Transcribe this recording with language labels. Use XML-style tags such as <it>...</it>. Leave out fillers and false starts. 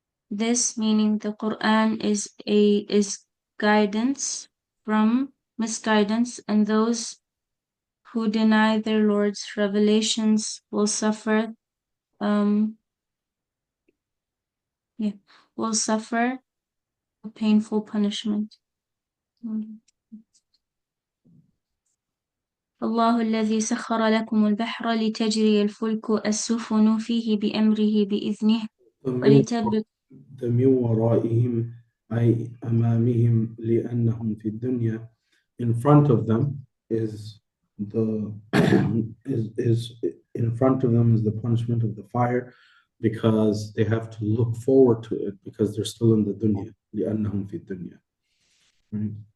<en>This meaning the Quran is guidance from misguidance, and those who deny their Lord's revelations will suffer will suffer a painful punishment.</en> <ar>الله الذي سخر لكم البحر لتجري الفلك السفن فيه بأمره بإذنه ولتبلغ من ورائهم أي أمامهم لأنهم في الدنيا.</ar> <en>In front of them is the is in front of them is the punishment of the fire, because they have to look forward to it because they're still in the dunya.</en> <ar>لأنهم في الدنيا.</ar> <en>Right?</en>